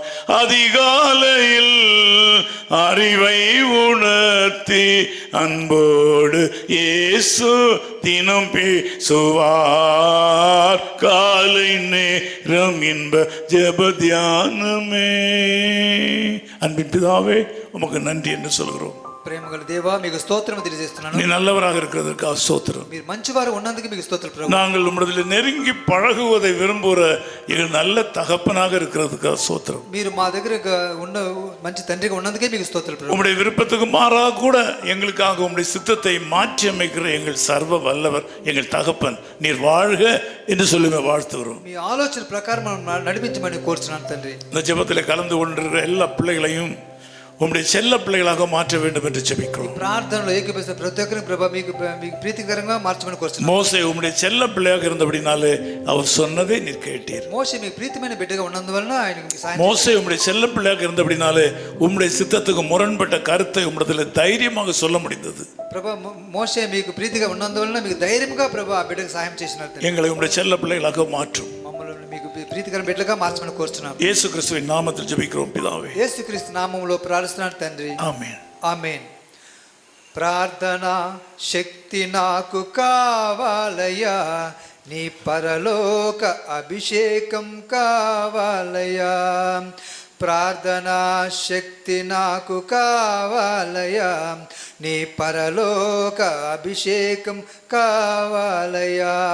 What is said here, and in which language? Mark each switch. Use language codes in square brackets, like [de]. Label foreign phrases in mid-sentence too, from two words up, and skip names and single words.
[ta] அதிகாலையில் அறிவை உணர்த்தி அன்போடு இயேசு தினம் பேசுவார். காலை நேரம் இன்ப ஜெப தியானமே. அன்பின் பிதாவே, உமக்கு நன்றி என்று சொல்கிறோம். [te] ప్రేమగల దేవా, మీకు స్తోత్రం తెలియజేస్తున్నాను. [ta] நீ நல்லவராக இருக்கிறதற்காக ஸ்தோத்திரம். [te] మీరు మంచివారు ఉన్నందుకు మీకు స్తోత్రం ప్రభు. [ta] நாங்கள் உம்மிடத்தில் நெருங்கி பழகுவதை விரும்புகிற எங்கள் நல்ல தகப்பனாக இருக்கிறதுக்காக ஸ்தோத்திரம். [te] మీరు మా దగ్గర ఉన్న మంచి తండ్రిగా ఉన్నందుకే మీకు స్తోత్రం ప్రభు. [ta] உம்முடைய விருப்பத்துக்கு மாறாக கூட எங்களுக்காக உம்முடைய சித்தத்தை மாற்றி அமைக்கிற எங்கள் சர்வ வல்லவர் எங்கள் தகப்பன் நீர் வாழ்க என்று சொல்லி வாழ்த்துகிறோம். [te] మీ ఆలోచన ప్రకారం నడిపించమని కోరుచున్నాను తండ్రి. [ta] இந்த ஜெபத்தில் கலந்து கொண்டிருக்கிற எல்லா பிள்ளைகளையும் உம்முடைய செல்ல பிள்ளைகளாக மாற்ற வேண்டும் என்று ஜெபிக்கிறோம். [te] ప్రార్థనలో ఏకీభవిస్తున్న ప్రతి ఒక్కరిని ప్రభు మీకు ప్రీతికరంగా మార్చమని కోరుచున్నాను. [ta] மோசே உம்முடைய செல்ல பிள்ளையாக இருந்தபடினாலே அவர் சொன்னதை நீர் கேட்டீர். [te] మోషే మీకు ప్రీతిమైన బిడ్డగా ఉన్నందువలన ఆయనకు సహాయం. [ta] மோசே உம்முடைய செல்ல பிள்ளையாக இருந்தபடினாலே உம்முடைய சித்தத்துக்கு முரண்பட்ட கருத்தை உம்மிடத்தில் தைரியமாக சொல்ல முடிந்தது. [te] ప్రభు మోషే మీకు ప్రీతిగా ఉన్నందువలన మీకు ధైర్యంగా ప్రభు ఆ బిడ్డకు సహాయం చేసినారు. [ta] எங்களை உம்முடைய செல்ல பிள்ளைகளாக மாற்றும். [te] మమ్మల్ని మీకు ప్రీతికరమైన బిడ్డగా మార్చమని కోరుచున్నాను. [ta] இயேசு கிறிஸ்துவின் நாமத்தில் ஜெபிக்கிறோம் பிதாவே. [te] యేసుక్రీస్తు నామములో ప్రార్థిస్తున్నాను తండ్రి. [ta] ஆமென். [te] ఆమేన్. ప్రార్థన శక్తి నాకు కావాలయ్యా, నీ పరలోక అభిషేకం కావాలయ్యా. ప్రార్థన శక్తి నాకు కావాలయ్యా, నీ పరలోక అభిషేకం కావాలయ్యా.